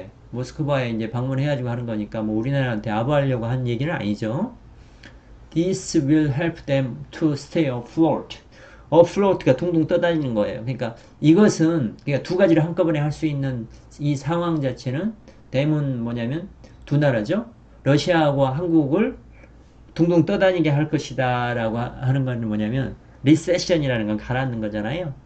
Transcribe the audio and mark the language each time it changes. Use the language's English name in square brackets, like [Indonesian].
[Korean] 모스크바에 이제 방문해가지고 하는 거니까 뭐 우리나라한테 아부하려고 한 얘기는 아니죠. [English] This will help them to stay afloat. [Korean] afloat가 둥둥 떠다니는 거예요. 그러니까 이것은 그러니까 두 가지를 한꺼번에 할 수 있는 이 상황 자체는 them은 뭐냐면 두 나라죠. 러시아하고 한국을 둥둥 떠다니게 할 것이다 라고 하는 건 뭐냐면 리세션이라는 건 가라앉는 거잖아요.